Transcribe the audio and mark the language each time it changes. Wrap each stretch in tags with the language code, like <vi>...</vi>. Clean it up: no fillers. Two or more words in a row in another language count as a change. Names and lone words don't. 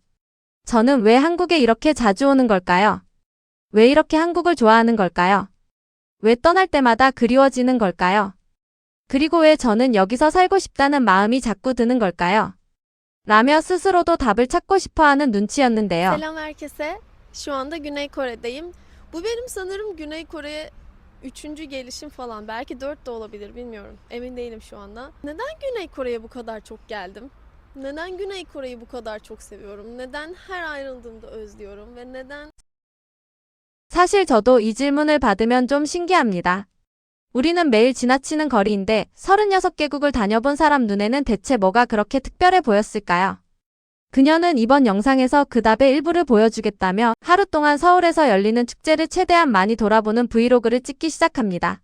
<ko>저는 왜 한국에 이렇게 자주 오는 걸까요? 왜 이렇게 한국을 좋아하는 걸까요? 왜 떠날 때마다 그리워지는 걸까요? 그리고 왜 저는 여기서 살고 싶다는 마음이 자꾸 드는 걸까요? 라며 스스로도 답을 찾고 싶어하는 눈치였는데요.</ko> <tr>Selam herkese. Şu anda Güney Kore'deyim. Bu benim sanırım Güney Kore'ye üçüncü gelişim falan. Belki 4 de olabilir bilmiyorum. Emin değilim şu anda. Neden Güney Kore'ye bu kadar çok geldim? Neden Güney Kore'yi bu kadar çok seviyorum? Neden her ayrıldığımda özlüyorum? Ve neden</tr> <ko>사실 저도 이 질문을 받으면 좀 신기합니다. 우리는 매일 지나치는 거리인데 36개국을 다녀본 사람 눈에는 대체 뭐가 그렇게 특별해 보였을까요? 그녀는 이번 영상에서 그 답의 일부를 보여주겠다며 하루 동안 서울에서 열리는 축제를 최대한 많이 돌아보는 브이로그를 찍기 시작합니다.</ko>